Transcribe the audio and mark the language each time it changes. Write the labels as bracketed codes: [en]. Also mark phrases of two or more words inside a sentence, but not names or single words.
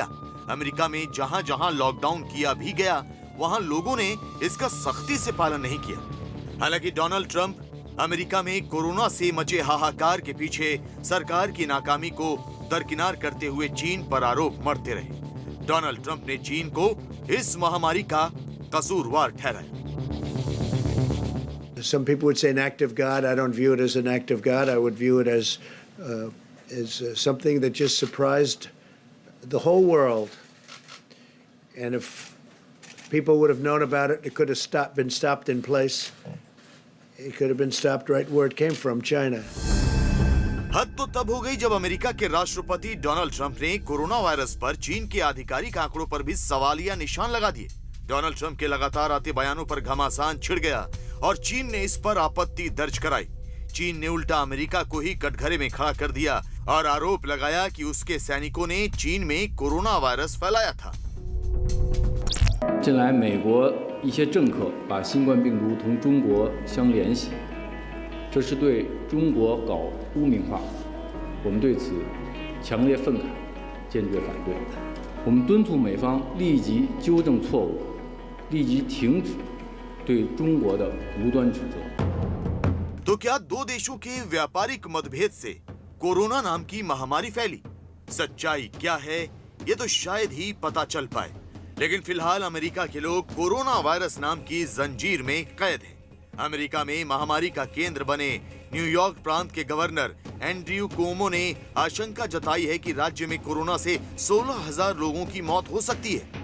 [hi] अमेरिका में जहां जहां लॉकडाउन किया भी गया, वहां लोगों ने इसका सख्ती से पालन नहीं किया। हालांकि डोनाल्ड ट्रंप अमेरिका में कोरोना से मचे हाहाकार के पीछे सरकार की नाकामी को दरकिनार करते हुए चीन पर आरोप मढ़ते रहे। डोनाल्ड ट्रंप ने चीन को इस महामारी का कसूरवार ठहराया। [en] Some people would say an act of God. I don't view it as an act of God. I would view it as something that just surprised the whole world. And if people would have known about it, it could have been stopped in place. It could have been stopped right where it came from, China. [hi] हद तो तब हो गई जब अमेरिका के राष्ट्रपति डोनाल्ड ट्रंप ने कोरोना वायरस पर चीन के आधिकारिक आंकड़ों पर भी सवालिया निशान लगा दिए। डोनाल्ड ट्रंप के लगातार आते बयानों पर घमासान छिड़ गया और चीन ने इस पर आपत्ति दर्ज कराई। चीन ने उल्टा अमेरिका को ही कटघरे में खड़ा कर दिया और आरोप लगाया कि उसके सैनिकों ने चीन में कोरोना वायरस फैलाया था। [zh] 近来，美国一些政客把新冠病毒同中国相联系，这是对中国搞污名化，我们对此强烈愤慨，坚决反对。我们敦促美方立即纠正错误，立即停止对中国的无端指责。 [hi] तो क्या 2 देशों के व्यापारिक मतभेद से कोरोना नाम की महामारी फैली? सच्चाई क्या है, ये तो शायद ही पता चल पाए। लेकिन फिलहाल अमेरिका के लोग कोरोना वायरस नाम की जंजीर में कैद हैं। अमेरिका में महामारी का केंद्र बने न्यूयॉर्क प्रांत के गवर्नर एंड्रयू कुओमो ने आशंका जताई है कि राज्य में कोरोना से 16,000 लोगों की मौत हो सकती है।